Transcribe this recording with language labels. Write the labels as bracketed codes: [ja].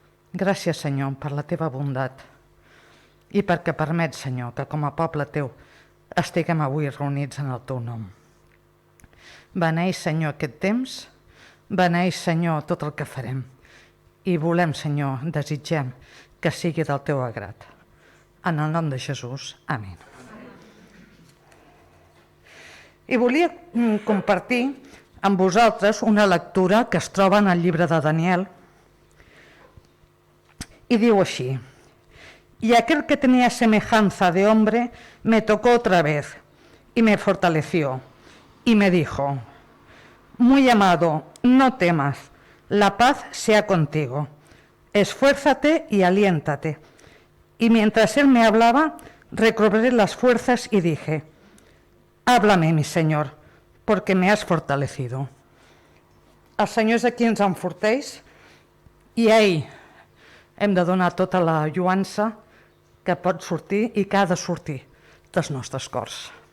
[ca] Gràcies, Senyor, per la teva bondat i perquè permets, Senyor, que com a poble teu estiguem avui reunits en el teu nom. Beneix, Senyor, aquest temps, beneix, Senyor, tot el que farem i volem, Senyor, desitgem que sigui del teu agrat. En el nom de Jesús. Amén. I volia compartir amb vosaltres una lectura que es troba en el llibre de Daniel [es] y digo así: y aquel que tenía semejanza de hombre me tocó otra vez y me fortaleció y me dijo: muy amado, no temas, la paz sea contigo, esfuérzate y aliéntate. Y mientras él me hablaba, recobré las fuerzas y dije: háblame, mi Señor, porque me has fortalecido. [ca] El Senyor és a qui ens enforteix i a ell hem de donar tota la lluança que pot sortir i que ha de sortir dels nostres cors.